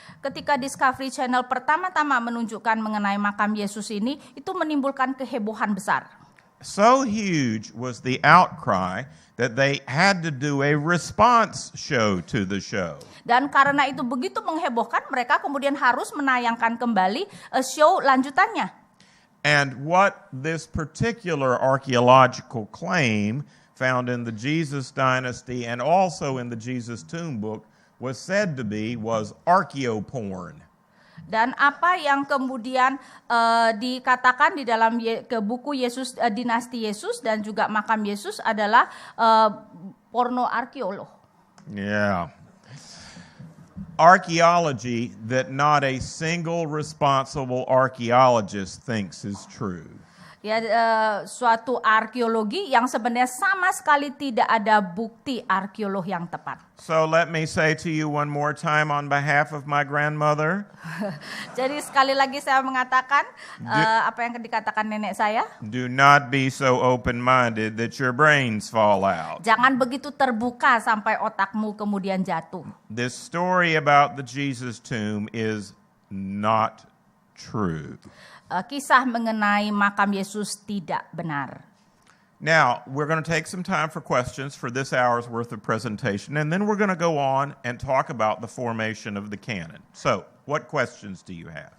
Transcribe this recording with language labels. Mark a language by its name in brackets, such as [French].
[Indonesian] Ketika Discovery Channel pertama-tama menunjukkan mengenai makam Yesus ini, itu menimbulkan kehebohan besar. [English] So huge was the outcry that they had to do a response show to the show. [Indonesian] Dan karena itu begitu menghebohkan, mereka kemudian harus menayangkan kembali show lanjutannya. [English] And what this particular archaeological claim found in the Jesus dynasty and also in the Jesus tomb book was said to be was archaeoporn. [Indonesian] Dan apa yang kemudian dikatakan di dalam buku Yesus, dinasti Yesus dan juga makam Yesus adalah porno arkeolog. Yeah. [English] Archaeology that not a single responsible archaeologist thinks is true. [Indonesian] Ya, suatu arkeologi yang sebenarnya sama sekali tidak ada bukti arkeolog yang tepat. [English] So let me say to you one more time on behalf of my grandmother. [Indonesian] Jadi sekali lagi saya mengatakan apa yang dikatakan nenek saya. [English] Do not be so open-minded that your brains fall out. [Indonesian] Jangan begitu terbuka sampai otakmu kemudian jatuh. [English] This story about the Jesus tomb is not true. [Indonesian] Kisah mengenai makam Yesus tidak benar. [English] Now, we're going to take some time for questions for this hour's worth of presentation, and then we're going to go on and talk about the formation of the canon. So, what questions do you have?